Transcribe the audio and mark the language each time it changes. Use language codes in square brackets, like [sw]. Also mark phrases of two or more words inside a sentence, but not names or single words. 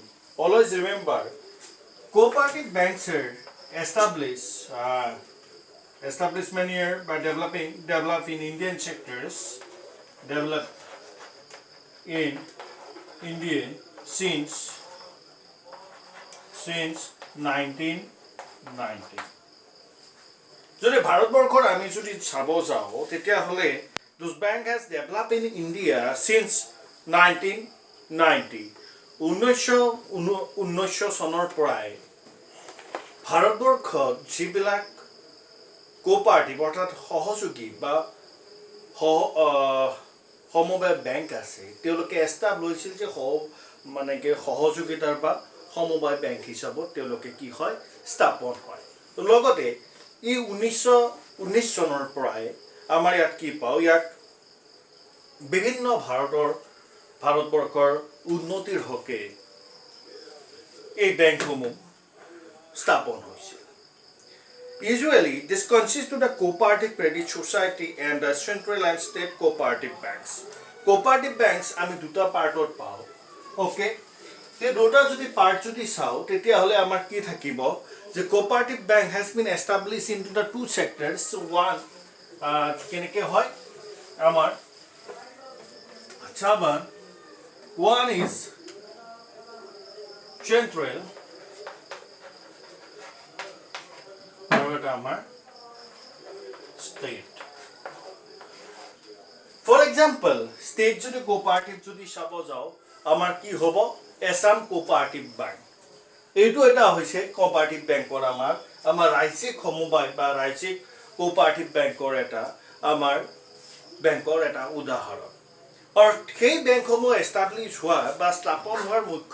[en] Always remember, cooperative banks are established many years by develop in Indian sectors, develop in India since 1919. [as] যদি ভাৰতবৰ্ষৰ আমি যদি চাব যাওঁ তেতিয়াহ'লে [en] those bank has developed in India since 1990. [as] 1919 চনৰ পৰাই ভাৰতবৰ্ষত যিবিলাক কোঅপাৰেটিভ অৰ্থাৎ সহযোগী বা সমবায় বেংক আছে তেওঁলোকে এষ্টাব্লিছ হৈছিল যে মানে কি সহযোগিতাৰ বা সমবায় বেংক হিচাপত তেওঁলোকে কি হয় স্থাপন হয় লগতে ই 1919 চনৰ পৰাই আমাৰ ইয়াত কি পাওঁ ইয়াক বিভিন্ন ভাৰতবৰ্ষৰ উন্নতিৰ হকে এই বেংকসমূহ স্থাপন হৈছিল [en] Usually, this consists of the cooperative credit society and the central and state cooperative banks. Cooperative banks, [as] আমি দুটা পাৰ্টত পাওঁ okay এই দুটা যদি পাৰ্ট যদি চাওঁ তেতিয়াহ'লে আমাৰ কি থাকিব যে [en] cooperative bank has been established into the two sectors. One [as] কেনেকৈ হয় আমাৰ [en] one is central state. For example, [as] state যদি কোঅপাৰেটিভ যদি চাব যাওঁ আমাৰ কি হ'ব এছাম কোঅপাৰেটিভ বেংক এইটো এটা হৈছে কোঅপাৰেটিভ বেংকৰ আমাৰ ৰাজ্যিক সমবায় বা ৰাজ্যিক কোঅপাৰেটিভ বেংকৰ এটা আমাৰ বেংকৰ এটা উদাহৰণ আৰু সেই বেংকসমূহ এষ্টাব্লিছ হোৱা বা স্থাপন হোৱাৰ মুখ্য